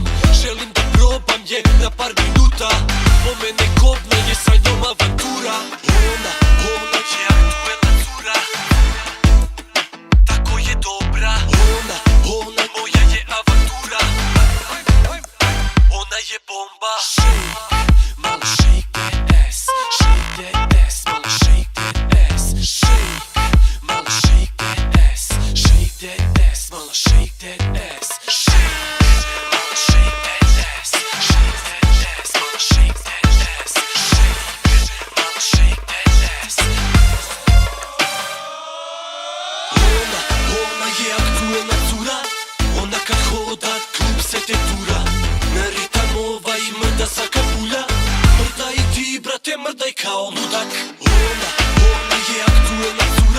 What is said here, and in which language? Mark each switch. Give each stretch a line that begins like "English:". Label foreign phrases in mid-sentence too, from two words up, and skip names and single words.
Serbian: Želim da probam je na par minuta. Po mene kobna je, sa njom avantura. Ona je aktuelna cura. Tako je dobra, ona moja je avantura. Ona je bomba. Shake, malo
English: shake that ass. Shake that ass, malo shake that ass. Shake, malo shake that ass. Shake that ass, malo shake that ass. Shake, malo shake that ass. Shake that ass, malo shake that ass. Shake, malo shake that ass.
Serbian: Ona je aktuelna cura. Ona kad hoda, klub se te tura. Na ritam ovaj mrda svaka pulja. Mrdaj i ti, brate, mrdaj kao ludak. Ona je aktuelna cura.